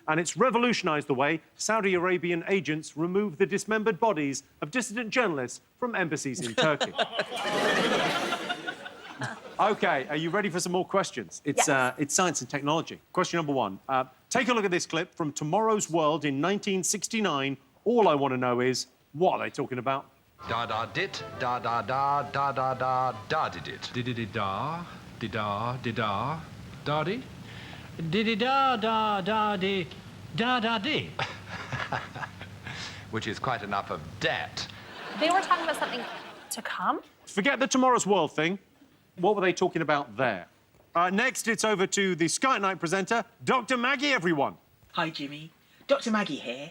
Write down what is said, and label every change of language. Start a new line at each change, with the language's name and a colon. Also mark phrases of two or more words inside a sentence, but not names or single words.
English: and it's revolutionised the way Saudi Arabian agents remove the dismembered bodies of dissident journalists from embassies in Turkey. OK, are you ready for some more questions? It's science and technology. Question number 1. Take a look at this clip from Tomorrow's World in 1969. All I want to know is, what are they talking about? Da-da-dit, da-da-da, da-da-da, da-di-dit. Di-di-di-da, di-da, di-da, da-di? Di-di-da-da-da-di, da-da-di. Which is quite enough of dat. They were talking about something to come? Forget the Tomorrow's World thing. What were they talking about there? Next, it's over to the Sky at Night presenter, Dr. Maggie, everyone. Hi, Jimmy. Dr. Maggie here.